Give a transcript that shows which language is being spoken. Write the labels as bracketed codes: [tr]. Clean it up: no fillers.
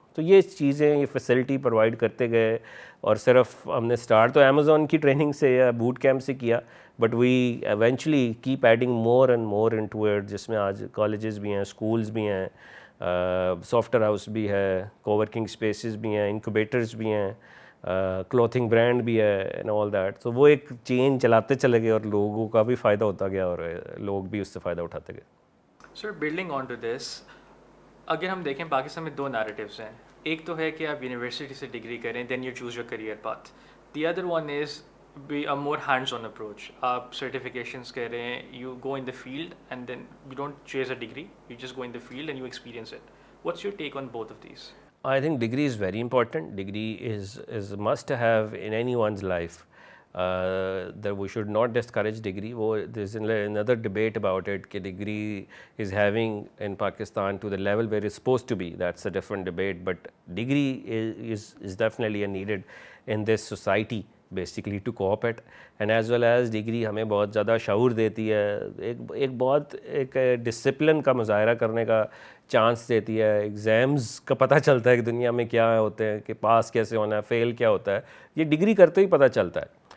[ur] تو یہ چیزیں, یہ فیسلٹی پرووائڈ کرتے گئے. اور صرف ہم نے اسٹارٹ تو امیزون کی ٹریننگ سے یا بوٹ کیمپ سے کیا, [en] but we eventually kept adding more and more into it, [ur] جس میں آج کالجز بھی ہیں, اسکولز بھی ہیں, سافٹ ویئر ہاؤس بھی ہے, کوورکنگ اسپیسز بھی ہیں, انکوبیٹرز بھی ہیں, کلوتھنگ برانڈ بھی ہے, اینڈ آل دیٹ. تو وہ ایک چین چلاتے چلے گئے, اور لوگوں کا بھی فائدہ ہوتا گیا, اور لوگ بھی اس سے فائدہ اٹھاتے گئے. سر [en] building on to this, [ur] اگر ہم دیکھیں پاکستان میں 2 نیریٹیوز ہیں. ایک تو ہے کہ آپ یونیورسٹی سے ڈگری کریں, [en] Then you choose your career path. The other one is be a more hands-on approach. [ur] آپ certifications کہہ رہے ہیں, [en] you go in the field and then you don't chase a degree, you just go in the field and you experience it. What's your take on both of these? I think degree is very important. Degree is a must have in anyone's life. That we should not discourage degree. There's another debate about it کہ degree is having in Pakistan to the level where it's supposed to be. That's a different debate, but degree is definitely needed in this society. Basically to cope it and as well as [ur] degree ہمیں بہت زیادہ شعور دیتی ہے, ایک discipline کا مظاہرہ کرنے کا چانس دیتی ہے, ایگزامز کا پتہ چلتا ہے کہ دنیا میں کیا ہوتے ہیں, کہ پاس کیسے ہونا ہے, فیل کیا ہوتا ہے, یہ ڈگری کرتے ہی پتہ چلتا ہے.